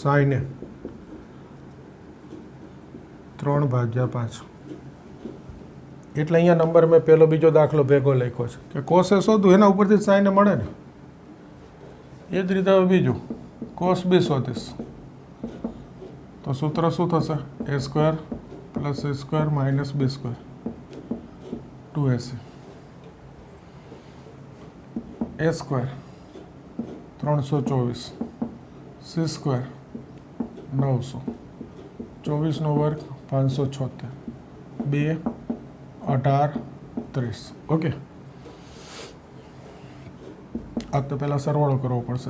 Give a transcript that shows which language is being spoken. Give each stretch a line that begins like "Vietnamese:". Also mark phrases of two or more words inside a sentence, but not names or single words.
Gujarati: સાઈન 3/5. એટલે અહીંયા નંબર મેં પહેલો બીજો દાખલો ભેગો લખ્યો છે કે કોસે શોધવું એના ઉપરથી સાઈને મળે ને. એ જ રીતે હવે બીજું કોસ બી શોધીશ તો સૂત્ર શું થશે? a² + a² - b², 2ac. a² 324, c² 900, 24 નો વર્ગ 576, 2 18 30. ઓકે, આ તો પહેલાં સરવાળો કરવો પડશે.